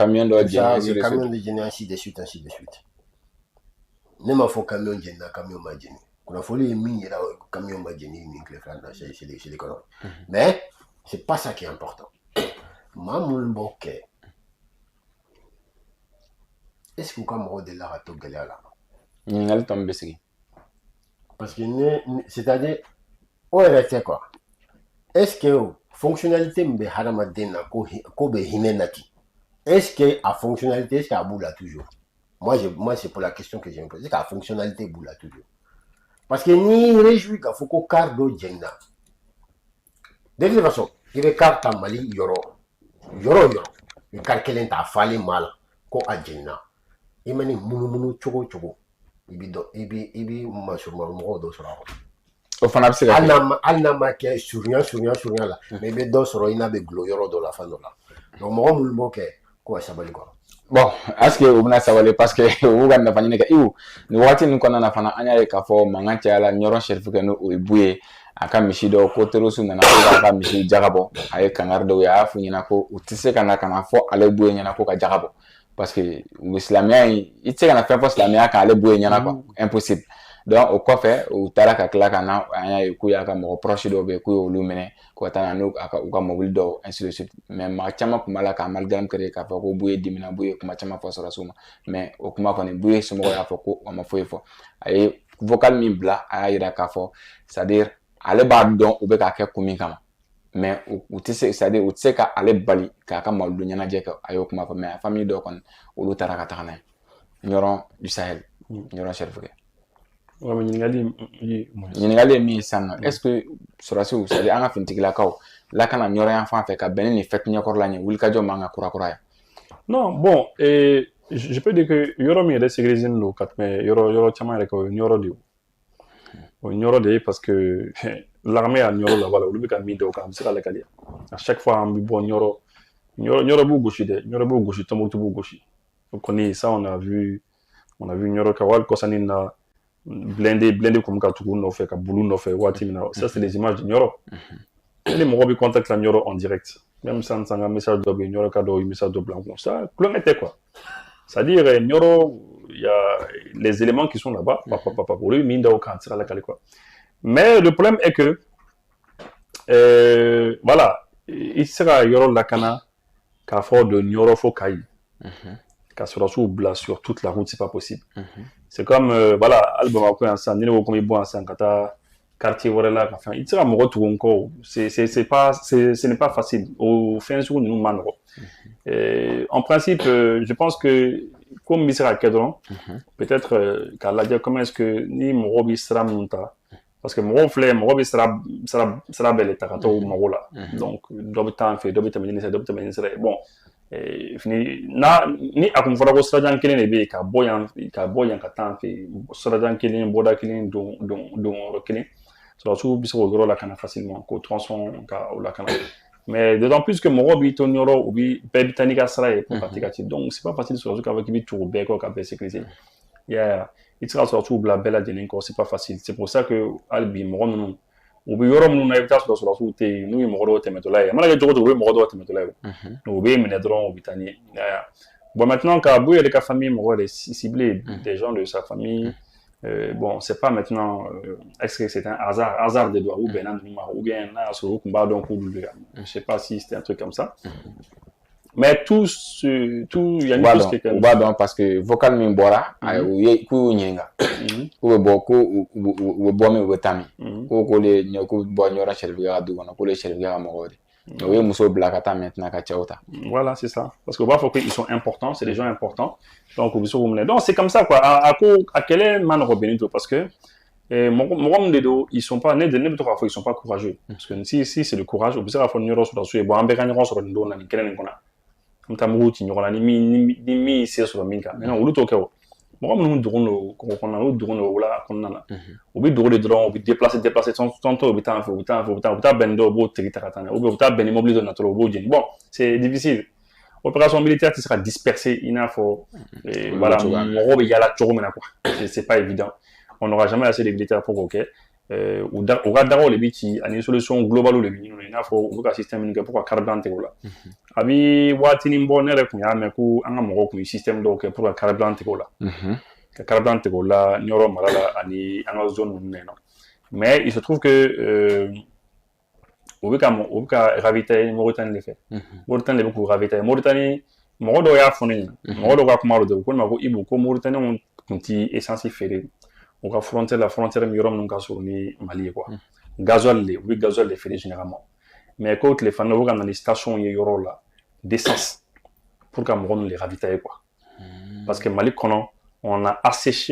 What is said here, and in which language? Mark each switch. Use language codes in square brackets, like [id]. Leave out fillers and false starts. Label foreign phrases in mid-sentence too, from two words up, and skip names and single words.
[bm] camion dɔ jeni [fr] ainsi de suite [bm] ne m'a fɔ camion jeni na camion ma jeni kunafoli min yira camion ma jeni ni kile fila na [fr] chez les colons mais c'est pas ça qui est important [bm] mamul boke [fr] est-ce que quand [bm] mɔgɔ delila ka to gɛlɛya la ɲininkali tɔ min bɛ sigi [fr] parce que c'est-à-dire [bm] o yɛrɛ tɛ [fr] quoi est-ce que fonctionnalité [bm] min bɛ hadamaden na ko bɛ hinɛ na ten [fr] est-ce que [bm] a [fr] fonctionnalité est-ce qu'à [bm] b'u la [fr] toujours moi c'est pour la question que je me pose est-ce qu'à fonctionnalité [bm] b'u la [fr] toujours parce que [bm] ni réjouit k'a fɔ ko car dɔ jɛnna [fr] de toute façon [bm] i bɛ car ta Mali yɔrɔ i car kelen ta falen maa la ko a jɛnna i ma ni munumunu cogo i bi masurumɔgɔw dɔ sɔrɔ a kɔnɔ o fana bɛ se ka kɛ hali n'a ma kɛ surunya la mais i bɛ dɔ sɔrɔ i n'a bɛ gulo yɔrɔ dɔ la fan dɔ la donc mɔgɔ minnu b'o kɛ ko ka sabali quoi. [fr] Bon, est-ce que [bm] u bɛna sabali [fr] parce que [bm] u ka nafa ɲini kɛ iw nin wagati ninnu kɔnɔna na fana an y'a ye k'a fɔ mankan cayala ɲɔrɔ Sherifu kɛ n'o ye Bu ye a ka misi dɔw ko terroriste nana ko k'a ka misi jagabɔ a ye kangari dɔw ye a y'a f'u ɲɛna ko u tɛ se ka na fɔ ale Bu ye ɲɛna ko ka jagabɔ [fr] parce que [bm] silamɛya in i tɛ se ka na fɛn fɔ silamɛya kan ale Bu ye ɲɛna [fr] quoi impossible donc [bm] o kɔfɛ u taara ka tila ka na an y'a ye k'u y'a ka mɔgɔ proche dɔw bɛ yen k'u y'olu minɛ ko ka taa n'u ka mobili dɔw [fr] ainsi de suite mais [bm] maa caman tun b'a la ka [fr] amalgame créer [bm] k'a fɔ ko Bu ye dimina Bu ye kuma caman fɔ sɔrɔsiw ma mais o kuma kɔni Bu ye somɔgɔw y'a fɔ ko o ma foyi fɔ a ye vocal min bila a y'a jira k'a fɔ [fr] c'est à dire [bm] ale b'a dɔn u bɛ k'a kɛ kun min kama mais u tɛ se [fr] c'est à dire [bm] u tɛ se ka ale bali k'a ka mawulidu ɲɛnajɛ kɛ a y'o kuma fɔ mais a famille dɔw kɔni olu taara ka taga n'a ye Ɲɔrɔ du Sahel Ɲɔrɔ Sherifu kɛ. ɲininkali ye min ye sisan nɔ [fr] est ce que [bm] sɔrɔsiw [fr] c'est à dire [bm] an ka finitigilakaw lakana ɲɔrɔyan fan fɛ ka bɛn ni fête ɲɛkɔrɔla ɲɛ wulikajɔ man ka kurakura yan. [fr] Non, bon, je peux dire que [bm] yɔrɔ min yɛrɛ sécurisé don ka tɛmɛ yɔrɔ caman yɛrɛ kan o ye Ɲɔrɔ de ye o ye Ɲɔrɔ de ye [fr] parce que l'armée [bm] a Ɲɔrɔ la voilà olu bɛ ka min da o kan a bɛ se ka lakale [fr] à chaque fois [bm] an bɛ bɔ Ɲɔrɔ b'u gosi dɛ Ɲɔrɔ b'u gosi Tɔnbukutu b'u gosi o kɔni [fr] ça on a vu [bm] Ɲɔrɔ ka wali kɔsani na [fr] blindé comme [bm] ka tugu nɔfɛ ka bulu nɔfɛ waati min na [fr] ça c'est les images de [bm] Ɲɔrɔ ni mɔgɔ bɛ contact la Ɲɔrɔ [fr] en direct même sans un message [bm] dɔ bɛ yen Ɲɔrɔ ka dɔ message dɔ bila n kun ça kulonkɛ tɛ [fr] quoi c'est-à-dire [bm] Ɲɔrɔ [fr] il y a les éléments qui sont là-bas [bm] olu min da o kan tɛ se ka lakale quoi [fr] mais le problème est que voilà [bm] i tɛ se ka yɔrɔ lakana k'a fɔ de Ɲɔrɔ fo Kayi ka sɔrɔsiw bila [fr] sur toute la route, c'est pas possible. C'est comme voilà [bm] hali Bamakɔ yan sisan ni ne ko ko n bɛ bɔ yan sisan ka taa quartier wɛrɛ la ka fɛn i tɛ se ka mɔgɔ tugu n kɔ [fr] ce n'est pas facile [bm] o fɛn sugu ninnu ma nɔgɔ [fr] en principe je pense que comme [bm] bɛ se ka kɛ dɔrɔn peut-être k'a lajɛ [fr] comment est-ce que [bm] ni mɔgɔ bɛ sira minnu ta parce que mɔgɔw filɛ mɔgɔ bɛ sira bɛɛ le ta ka taa o mago la donc dɔ bɛ taa an fɛ dɔ bɛ tɛmɛ ni sira dɔ bɛ tɛmɛ ni sira ye bon ni a kun fɔra ko sirajan kelen de bɛ yen ka bɔ yan ka taa an fɛ sirajan kelen bɔda kelen don yɔrɔ kelen sɔrɔsiw bɛ se k'o yɔrɔ lakana facilement k'o tronçon ka o lakana [fr] mais d'autant plus que [bm] mɔgɔ b'i to yɔrɔ u bɛɛ bɛ taa n'i ka sira ye pour ka taa ka ci [fr] donc c'est pas facile [bm] sɔrɔsiw k'a fɔ k'i bɛ tugu bɛɛ kɔ ka bɛɛ sécuriser i tɛ se ka sɔrɔsiw bila bɛɛ lajɛlen kɔ c'est [fr] pas facile c'est pour ça que [bm] hali bi mɔgɔ ninnu u bɛ yɔrɔ minnu na i bɛ taa sɔrɔ sɔrɔsiw tɛ yen n'u ye mɔgɔ dɔw tɛmɛtɔla ye a mana kɛ cogo o cogo u bɛ mɔgɔ dɔw tɛmɛtɔla ye u bɛ minɛ dɔrɔn u bɛ taa ɲɛ [fr] bon maintenant [bm] ka bɔ yɛrɛ ka famille mɔgɔ yɛrɛ [fr] ciblé des gens de sa famille bon c'est pas maintenant est-ce que c'est un hasard de doigts [bm] ou bɛnna ninnu ma [fr] ou bien [bm] n'a y'a sɔrɔ u tun b'a dɔn k'olu de [fr] je sais pas si c'était un truc comme ça mais tout il y a une chose qui est [bm] u b'a dɔn parce que vocal min bɔra u ye k'u ɲininka k'u bɛ bɔ u bɛ bɔ min u bɛ taa min k'u bɔ ɲɔra Sɛrifiga ka du kɔnɔ k'olu ye Sɛrifiga ka mɔgɔw de u ye muso bila ka taa maintenant ka cɛw ta [fr] voilà c'est ça parce que [bm] u b'a fɔ [fr] qu'ils sont importants c'est des gens importants donc [bm] u bɛ se k'u minɛ [fr] donc c'est comme ça quoi [bm] a kɛlɛ ma nɔgɔ [fr] Benito parce que [bm] mɔgɔ min de don [fr] ils sont pas [bm] ne bɛ to k'a fɔ [fr] ils sont pas courageux parce que si c'est le courage [bm] u bɛ se k'a fɔ ni yɔrɔ sɔrɔsiw ye bon an bɛɛ ka ɲɔgɔn sɔrɔ nin don na nin kɛnɛ nin kɔnɔ an bɛ taa mugu ci ɲɔgɔn na ni min se sɔrɔ min kan maintenant olu t'o kɛ o mɔgɔ minnu dogon don kɔgɔ kɔnɔna olu dogon don wula kɔnɔna na u bɛ dogo de dɔrɔn u bɛ déplacer tantôt u bɛ taa an fɛ u bɛ taa bɛn dɔw u b'o tigi ta ka taa n'a ye [fr] ou bien [bm] u bɛ taa bɛn ni mobili dɔ natɔla u b'o jeni [fr] bon c'est difficile opération militaire [bm] tɛ se ka disperser i n'a fɔ voilà mɔgɔw bɛ yaala cogo min na [fr] quoi c'est pas évident on n'aura jamais assez de militaires pour [bm] k'o kɛ u ka dagaw de bɛ ci ani [fr] solution globale [bm] de bɛ ɲini i n'a fɔ u bɛ ka système min kɛ pour ka carburant tigɛ o la a bɛ waatinin bɔ ne yɛrɛ tun y'a mɛn ko an ka mɔgɔw tun ye système dɔw kɛ pour ka carburant tigɛ o la ka carburant tigɛ o la Nioro mara la ani an ka zone ninnu na yen nɔ [fr] mais il se trouve que [bm] u bɛ ka ravitailler Mauritanie de fɛ Mauritanie de bɛ k'u ravitailler Mauritanie mɔgɔ dɔw y'a fɔ ne ɲɛna mɔgɔ dɔw ka kuma dɔ ko ne ma ko Ibu ko Mauritaniens tun tɛ essence feere u ka frontière min yɔrɔ minnu ka surun ni Mali ye quoi gasoil de u bɛ gasoil de feere [fr] généralement mais [bm] ko tile fana u bɛ ka na ni station ye yɔrɔ la [fr] d'essence pour [bm] ka mɔgɔ ninnu [fr] les ravitailler quoi parce que [bm] Mali kɔnɔ [fr] on a asséché